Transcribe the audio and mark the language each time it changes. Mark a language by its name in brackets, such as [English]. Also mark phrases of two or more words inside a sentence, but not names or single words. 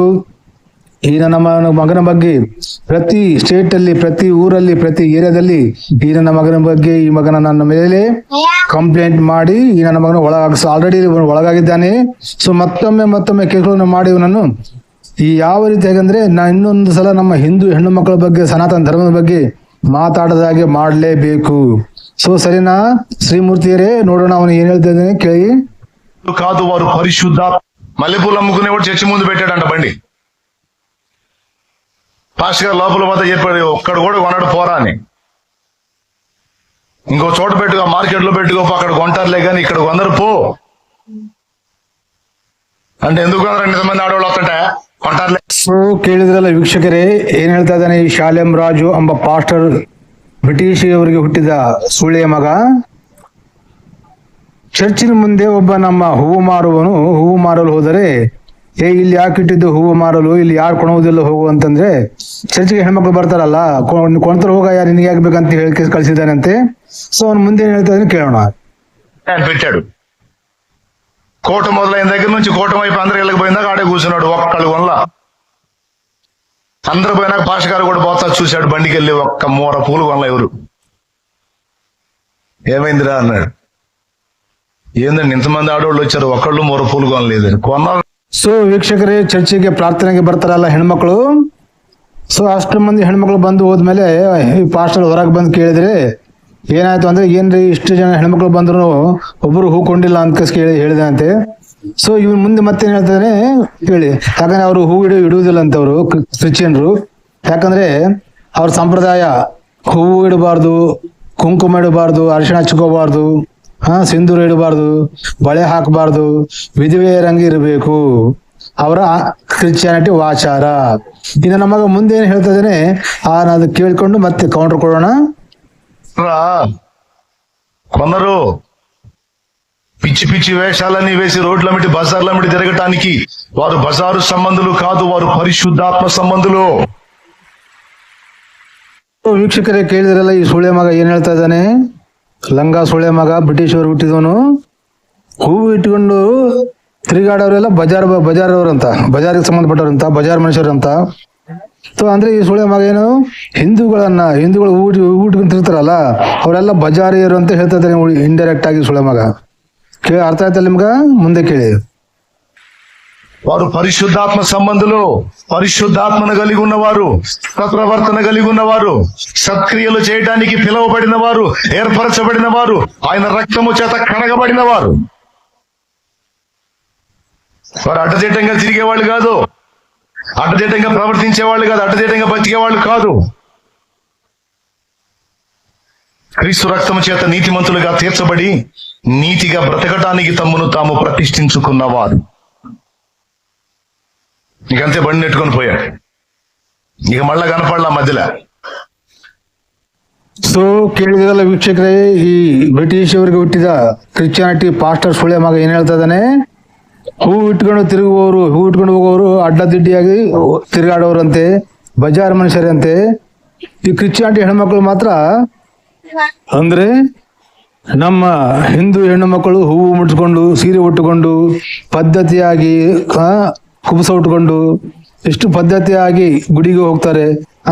[Kannada] ಈ ನನ್ನ ಮಗನ ಬಗ್ಗೆ ಪ್ರತಿ ಸ್ಟೇಟ್ ಅಲ್ಲಿ, ಪ್ರತಿ ಊರಲ್ಲಿ, ಪ್ರತಿ ಏರಿಯಾದಲ್ಲಿ ಈ ನನ್ನ ಮಗನ ಬಗ್ಗೆ, ಈ ಮಗನ ನನ್ನ ಮೇಲೆ ಕಂಪ್ಲೇಂಟ್ ಮಾಡಿ ಈ ನನ್ನ ಮಗನ ಆಲ್ರೆಡಿ ಒಳಗಾಗಿದ್ದಾನೆ. ಸೊ ಮತ್ತೊಮ್ಮೆ ಕೇಸುಗಳನ್ನು ಮಾಡಿ ಇವನನ್ನು ಈ ಯಾವ ರೀತಿ ಹೇಗಂದ್ರೆ, ಇನ್ನೊಂದು ಸಲ ನಮ್ಮ ಹಿಂದೂ ಹೆಣ್ಣು ಮಕ್ಕಳ ಬಗ್ಗೆ, ಸನಾತನ ಧರ್ಮದ ಬಗ್ಗೆ ಮಾತಾಡದಾಗೆ ಮಾಡಲೇಬೇಕು. ಸೊ ಸರಿನಾ ಶ್ರೀಮೂರ್ತಿಯರೇ? ನೋಡೋಣ ಅವನು ಏನ್ ಹೇಳ್ತಾ ಇದ್ದಾನೆ ಕೇಳಿ. [Telugu] కాదు వారు పరిశుద్ధ మల్లెపూలు అమ్ముకునేవాడు చర్చి ముందు పెట్టాడంట బండి. పాస్టర్ గారు లోపల పోతే చెప్పాడు, ఒక్కడు కూడా కొనడు పోరా అని. ఇంకో చోట పెట్టుకో, మార్కెట్ లో పెట్టుకోపో, అక్కడ కొంటారులే కానీ ఇక్కడ కొందరు పో అంటే ఎందుకు కొందరు ఇంతమంది ఆడవాళ్ళు వస్తుంటే కొంటారులే. [Kannada] ಸೊ ಕೇಳಿದ್ರಲ್ಲ ವೀಕ್ಷಕರೇ, ಏನ್ ಹೇಳ್ತಾ ಇದ್ದಾನೆ ಈ ಶಾಲೇಂ ರಾಜು ಎಂಬ ಪಾಸ್ಟರ್, ಬ್ರಿಟಿಷ್ ಅವರಿಗೆ ಹುಟ್ಟಿದ ಸುಳ್ಳೆಯ ಮಗ. ಚರ್ಚಿನ ಮುಂದೆ ಒಬ್ಬ ನಮ್ಮ ಹೂವು ಮಾರಲು ಹೋದರೆ, ಇಲ್ಲಿ ಯಾಕೆ ಇಟ್ಟಿದ್ದು ಹೂವು ಮಾರಲು, ಇಲ್ಲಿ ಯಾರು ಕೊಣುವುದಿಲ್ಲ ಹೋಗು ಅಂತಂದ್ರೆ, ಚರ್ಚಿಗೆ ಹೆಣ್ಮಕ್ಳು ಬರ್ತಾರಲ್ಲ, ಕೊಂತರು ಹೋಗ, ಯಾರು ನಿನಗೆ ಆಗ್ಬೇಕಂತ ಹೇಳಿ ಕಳಿಸಿದ್ದಾನಂತೆ. సో ಅವನು ಮುಂದೆ ಏನ್ ಹೇಳ್ತಾ ಇದ್ದಾನೆ ಕೇಳೋಣ. [Telugu] పెట్టాడు కోట మొదలైన దగ్గర నుంచి కోట వైపు అందరు ఇళ్ళకి పోయిందాక ఆడే కూర్చున్నాడు. ఒక్కళ్ళు వల్ల అందరు పోయినాక పాస్టర్ గారు కూడా పోతా చూశాడు. బండికి వెళ్ళి ఒక్క మూర పూలు వల్ల ఎవరు ఏమైందిరా అన్నాడు. ఏందండి ఇంతమంది ఆడవాళ్ళు వచ్చారు, ఒక్కళ్ళు మూర పూలు కొనలేదు కొన్నారు. [Kannada] ಸೊ ವೀಕ್ಷಕರೇ, ಚರ್ಚಿಗೆ ಪ್ರಾರ್ಥನೆಗೆ ಬರ್ತಾರಲ್ಲ ಹೆಣ್ಮಕ್ಳು. ಸೊ ಅಷ್ಟು ಮಂದಿ ಹೆಣ್ಮಕ್ಳು ಬಂದು ಹೋದ್ಮೇಲೆ ಈ ಪಾಸ್ಟರ್ ಹೊರಗೆ ಬಂದು ಕೇಳಿದ್ರೆ ಏನಾಯ್ತು ಅಂದ್ರೆ, ಏನ್ರಿ ಇಷ್ಟು ಜನ ಹೆಣ್ಮಕ್ಳು ಬಂದ್ರು ಒಬ್ರು ಹೂ ಕೊಂಡಿಲ್ಲ ಅಂತ ಹೇಳಿದಂತೆ. ಸೊ ಇವನ್ ಮುಂದೆ ಮತ್ತೇನ್ ಹೇಳ್ತಾನೆ ಹೇಳಿ. ಯಾಕಂದ್ರೆ ಅವರು ಹೂ ಇಡುವುದಿಲ್ಲ ಅಂತ ಅವರು ಕ್ರಿಶ್ಚಿಯನ್ರು. ಯಾಕಂದ್ರೆ ಅವ್ರ ಸಂಪ್ರದಾಯ ಹೂವು ಇಡಬಾರ್ದು, ಕುಂಕುಮ ಇಡಬಾರ್ದು, ಅರಿಶಿಣ ಹಚ್ಕೋಬಾರ್ದು, ಸಿಂಧೂರ ಇಡಬಾರ್ದು, ಬಳೆ ಹಾಕಬಾರ್ದು, ವಿಧವೆಯರಂಗೆ ಇರಬೇಕು. ಅವರ ಕ್ರಿಶ್ಚಿಯಾನಿಟಿ ಆಚಾರ. ಇನ್ನು ನಮಗ ಮುಂದೆ ಏನ್ ಹೇಳ್ತಾ ಇದ್ದಾನೆ ಅದು ಕೇಳ್ಕೊಂಡು ಮತ್ತೆ ಕೌಂಟರ್ ಕೊಡೋಣ. [Telugu] కొందరు పిచ్చి పిచ్చి వేషాలన్నీ వేసి రోడ్ల మిటి బజార్ల మిటి తిరగటానికి వారు బజారు సంబంధులు కాదు, వారు పరిశుద్ధాత్మ సంబంధులు. [Kannada] ವೀಕ್ಷಕರೇ, ಕೇಳಿದ್ರಲ್ಲ ಈ ಸುಳೆ ಮಗ ಏನ್ ಹೇಳ್ತಾ ಇದ್ದಾನೆ. ಲಂಗ ಸುಳೆ ಮಗ, ಬ್ರಿಟಿಷ್ ಅವರು ಹುಟ್ಟಿದವನು. ಹೂವು ಇಟ್ಕೊಂಡು ತಿರುಗಾಡೋರೆಲ್ಲ ಬಜಾರವ್ರಂತ, ಬಜಾರಿಗೆ ಸಂಬಂಧಪಟ್ಟವ್ರಂತ, ಬಜಾರ್ ಮನುಷ್ಯರಂತ. ಸೊ ಅಂದ್ರೆ ಈ ಸುಳೆ ಮಗ ಏನು, ಹಿಂದೂಗಳು ಊಟಕೊಂಡು ತಿರ್ತಾರಲ್ಲ ಅವರೆಲ್ಲ ಬಜಾರಿಯರು ಅಂತ ಹೇಳ್ತಾ ಇದ್ದಾನೆ ಇಂಡೈರೆಕ್ಟ್ ಆಗಿ ಸುಳೆ ಮಗ. ಅರ್ಥ ಆಯ್ತಲ್ಲ ನಿಮ್ಗ? ಮುಂದೆ ಕೇಳಿ. [Telugu] వారు పరిశుద్ధాత్మ సంబంధులు, పరిశుద్ధాత్మను కలిగి ఉన్నవారు, సత్ప్రవర్తన కలిగి ఉన్నవారు, సత్క్రియలు చేయడానికి పిలువబడిన వారు, ఏర్పరచబడిన వారు, ఆయన రక్తము చేత కడగబడిన వారు. వారు అడ్డదిడ్డంగా తిరిగేవాళ్ళు కాదు, అడ్డదిడ్డంగా ప్రవర్తించేవాళ్ళు కాదు, అడ్డదిడ్డంగా బతికేవాళ్ళు కాదు. క్రీస్తు రక్తము చేత నీతిమంతులుగా తీర్చబడి నీతిగా బ్రతకటానికి తమ్మును తాము ప్రతిష్ఠించుకున్నవారు. ఇకంతే బండి నెట్టుకొని పోయాడు. ఇక మళ్ళా కనపడలా మధ్యలో. [Kannada] ಸೊ ಕೇಳಿದ್ರಲ್ಲ ವೀಕ್ಷಕರೇ, ಈ ಬ್ರಿಟಿಷ್ ಅವರಿಗೆ ಹುಟ್ಟಿದ ಕ್ರಿಶ್ಚಿಯಾನಿಟಿ ಪಾಸ್ಟರ್ ಸುಳ್ಳೆ ಮಗ ಏನ್ ಹೇಳ್ತಾ ಇದ್ದಾನೆ. ಹೂ ಇಟ್ಕೊಂಡು ಹೋಗೋರು ಅಡ್ಡದಿಡ್ಡಿಯಾಗಿ ತಿರುಗಾಡೋರಂತೆ, ಬಜಾರ್ ಮನುಷ್ಯರಂತೆ. ಈ ಕ್ರಿಶ್ಚಿಯಾನಿಟಿ ಹೆಣ್ಮಕ್ಳು ಮಾತ್ರ ಅಂದ್ರೆ ನಮ್ಮ ಹಿಂದೂ ಹೆಣ್ಣು ಮಕ್ಕಳು ಹೂವು ಮುಟ್ಸ್ಕೊಂಡು, ಸೀರೆ ಉಟ್ಟುಕೊಂಡು, ಪದ್ಧತಿಯಾಗಿ ಕುಬಸ ಉಟ್ಕೊಂಡು ಎಷ್ಟು ಪದ್ಧತಿಯಾಗಿ ಗುಡಿಗೆ ಹೋಗ್ತಾರೆ.